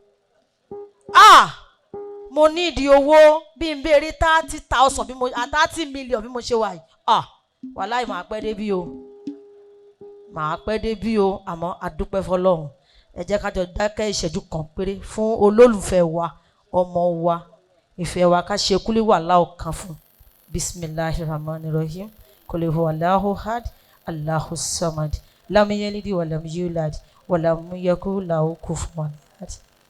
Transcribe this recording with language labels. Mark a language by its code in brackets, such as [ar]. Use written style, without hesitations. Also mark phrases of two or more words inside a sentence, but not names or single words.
[yo] Mo ní ìdí owó bí n béèrè 30,000 bí mo 30 million bí mo ṣe wà yìí. Wàláì máa pẹ́ débí o. Máa pẹ́ débí o, àmọ́ a dúpẹ́ fọlọ́run. Ẹ jẹ́ ká jọ dákẹ́ ìṣẹ́jú kan péré fún olólùfẹ́ wa, ọmọ wa, ìfẹ́ wa, ká ṣe [ar] قل هو الله [yo] fún. [ar] بسم الله الرحمن الرحيم. قل هو الله أحد، الله الصمد. لم يلد ولم يولد ولم يكن له كفوا أحد.